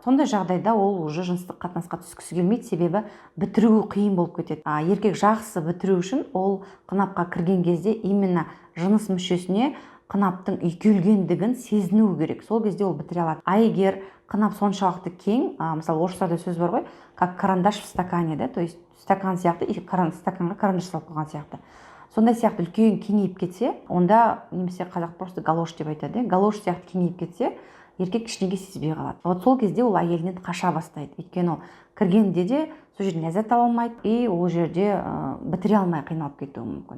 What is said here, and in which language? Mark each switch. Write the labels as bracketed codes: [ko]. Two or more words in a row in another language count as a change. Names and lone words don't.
[kk] Сондай жағдайда ол уже жыныстық қатынасқа түскісі келмейді, себебі бітіруі қиын болып кетеді. Еркек жақсы бітіру үшін ол қынапқа кірген кезде именно жыныс мүшесіне қынаптың үйкелгендігін сезіну керек. Сол кезде ол бітіре алады. Егер қынап соншалықты кең, мысалы орыстарда сөз бар ғой, [ru] как карандаш в стакане, да, то есть [kk] стакан сияқты, стаканға карандаш салып қойған сияқты. Сондай сияқты үлкен кеңейіп кетсе, онда немесе қазақ просто галош деп айтады, галош сияқты кеңейіп кетсе, еркек ештеңе сезбей қалады. Вот сол кезде ол әйелінен қаша бастайды. Өйткені ол кіргенде де сол жерден ләззат ала алмайды, и ол жерде бітіре алмай қиналып кетуі мүмкін.